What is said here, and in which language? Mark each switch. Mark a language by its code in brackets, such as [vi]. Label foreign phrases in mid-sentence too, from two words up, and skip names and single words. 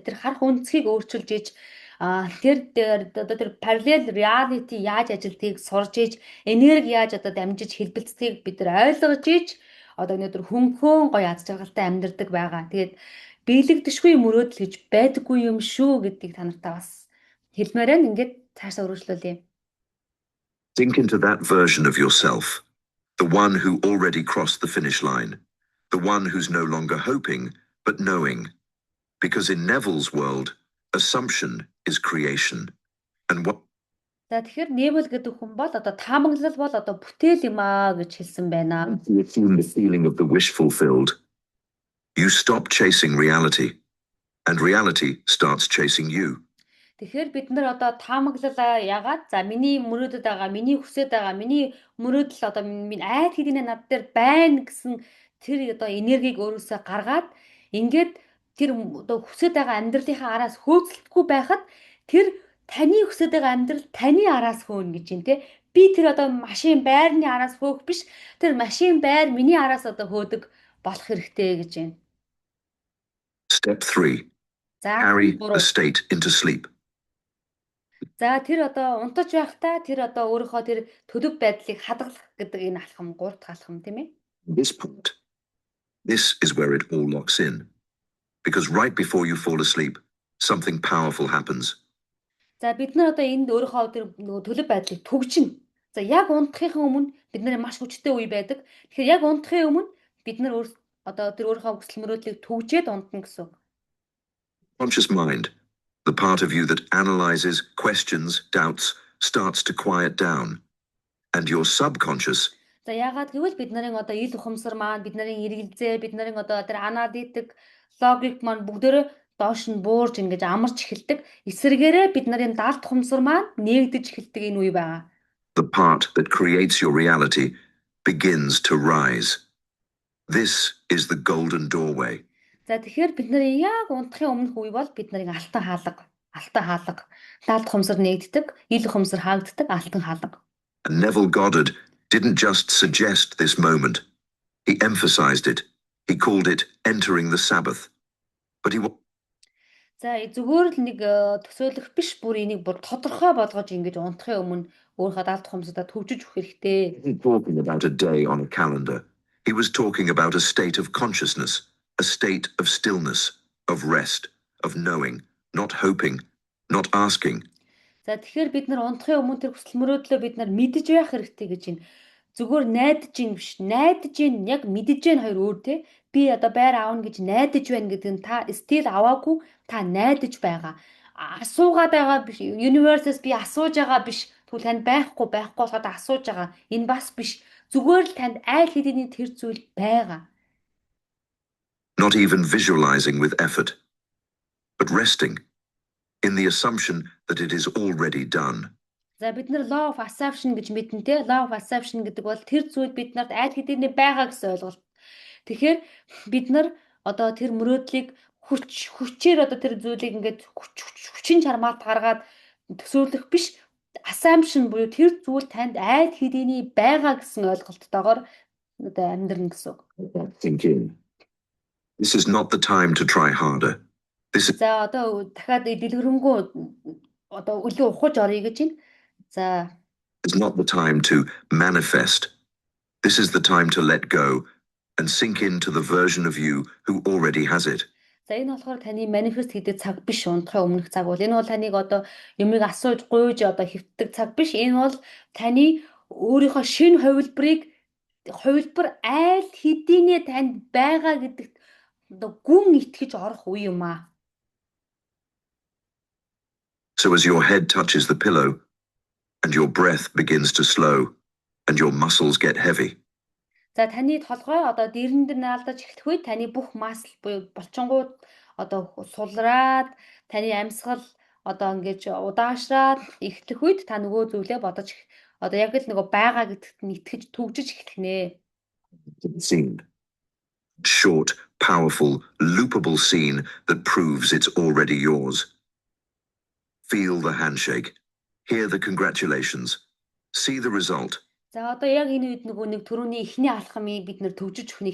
[mn] Тэр харах үнцгийг өөрчилж иж тэр одоо тэр [en] parallel reality [mn] яаж ажилтгийг сурж иж, энерги яаж одоо дамжиж хэлбэлцдгийг бид нар ойлгож иж одоо өнөөдөр хөнхөн гоё аз жаргалтай амьдардаг байгаа. Тэгээд биелэгдэшгүй мөрөөдөл гэж байдаггүй юм шүү гэдгийг та нартай бас хэлмээр байна. Ингээд цаашаа өргөжлүүлье. [en] Sink into that version of yourself, the one who already crossed the finish line, the one who's no longer hoping, but knowing. Because in Neville's world, assumption is creation. And what [mn] За тэгэхээр Невил гэдэг хүн бол одоо таамаглал бол одоо бүтээл юм аа гэж хэлсэн байна. [en] you assume the feeling of the wish fulfilled, you stop chasing reality, and reality starts chasing you. [mn] Тэгэхээр бид нар одоо таамаглалаа ягаад за миний мөрөөдөд байгаа, миний хүсэж байгаа, миний мөрөөдөл одоо миний айд хэдийнэ над дээр байна гэсэн тэр одоо энергийг өөрөөсөө гаргаад ингээд тэр одоо хүсэж байгаа амьдралынхаа араас хөөцөлдөхгүй байхад тэр таны хүсэж байгаа амьдрал таны араас хөөнө гэж юм те. Би тэр одоо машин байрны араас хөөх биш. Тэр машин байр миний араас одоо хөөдөг болох хэрэгтэй гэж байна. [en] Step 3. [mn] За [en] Carry the state into sleep. [mn] За тэр одоо унтаж байхдаа тэр одоо өөрийнхөө тэр төлөв байдлыг хадгалах гэдэг энэ алхам, гурав дахь алхам тийм ээ. [en] This point, this is where it all locks in. Because right before you fall asleep, something powerful happens. [mn] За бид нар одоо энд өөрийнхөө тэр нөгөө төлөв байдлыг түгжинэ. За яг унтахын өмнө бид нар маш хүчтэй үе байдаг. Тэгэхээр яг унтахын өмнө бид нар одоо тэр өөрийнхөө хүсэл мөрөөдлийг түгжээд унтна гэсэн үг. [en] Conscious mind, the part of you that analyzes, questions, doubts, starts to quiet down. And your subconscious, [mn] За яагаад гэвэл бид нарын одоо ил ухамсар маань, бид нарын эргэлзээ, бид нарын одоо тэр аналитик, логик маань бүгдээрээ доош нь буурж ингэж амарч эхэлдэг. Эсвэргээрээ бид нарын далд ухамсар маань нээгдэж эхэлдэг энэ үе байгаа. [en] the part that creates your reality, begins to rise. This is the golden doorway. За тэгэхээр бид нарын яг унтахын өмнөх үе бол бид нарын алтан хаалга, далд ухамсар нээгддэг, ил ухамсар хаагддаг алтан хаалга. And Neville Goddard didn't just suggest this moment. He emphasized it. He called it entering the Sabbath. But he [mn] За зүгээр л нэг төсөөлөх биш бүр энийг бүр тодорхой болгож ингэж унтахын өмнө өөрийнхөө далд ухамсараа төвжиж өгөх хэрэгтэй. [en] wasn't talking about a day on a calendar. He was talking about a state of consciousness, a state of stillness, of rest, of knowing, not hoping, not asking. [mn] За тэгэхээр бид нар унтахын өмнө тэр хүсэл мөрөөдлөө бид нар мэдэж байх хэрэгтэй гэж байна. Зүгээр найдаж ин биш. Найдаж ин яг мэдэж ин хоёр өөр те. Би одоо байр аавна гэж найдаж байна гэдэг нь та стил аваагүй та найдаж байгаа. Асуугаад байгаа биш. Universe-с би асууж байгаа биш. Тэгвэл танд байхгүй болоход асууж байгаа. Энэ бас биш. Зүгээр л танд аль хэдийн тэр зүйл байгаа. [en] Not even visualizing with effort, but resting in the assumption that it is already done. [mn] За бид нар [en] law of assumption [mn] гэж мэднэ те. [en] Law of assumption [mn] гэдэг бол тэр зүйл биднэрт аль хэдийн байгаа гэсэн ойлголт. Тэгэхээр бид нар одоо тэр мөрөөдлийг хүчээр одоо тэр зүйлийг ингээд хүчин чармаалт гаргаад төсөөлөх биш. Assumption буюу тэр зүйл танд аль хэдийн байгаа гэсэн ойлголттойгоор одоо амьдрна гэсэн үг. [en] Think in. This is not the time to try harder. This is [mn] За одоо дахиад дэлгэрэнгүй одоо өлөө ухаж орё гэж байна. За [en] not the time to manifest. This is the time to let go and sink into the version of you who already has it. [mn] За энэ болохоор таны манифест хийдэг цаг биш, унтахын өмнөх цаг бол энэ бол таныг одоо юмыг асууж гуйж одоо хэвтдэг цаг биш. Энэ бол таны өөрийнхөө шинэ хувилбар аль хэдийнэ танд байгаа гэдэгт одоо гүн итгэж орох үе юм аа. [en] So as your head touches the pillow and your breath begins to slow and your muscles get heavy, [mn] За таны толгой одоо дэрэн дээр наалдаж эхлэх үед таны бүх масл буюу булчингууд одоо сулраад таны амьсгал одоо ингэж удаашраад эхлэх үед та нөгөө зүйлээ бодож одоо яг л нөгөө байгаа гэдэгт нь итгэж түгжиж эхлэнэ. [en] scene. Short, powerful, loopable scene that proves it's already yours. Feel the handshake. Hear the congratulations. See the result. [mn] За одоо яг энэ үед нөгөө нэг түрүүний эхний алхмыг бид нэр төвжиж өгнө.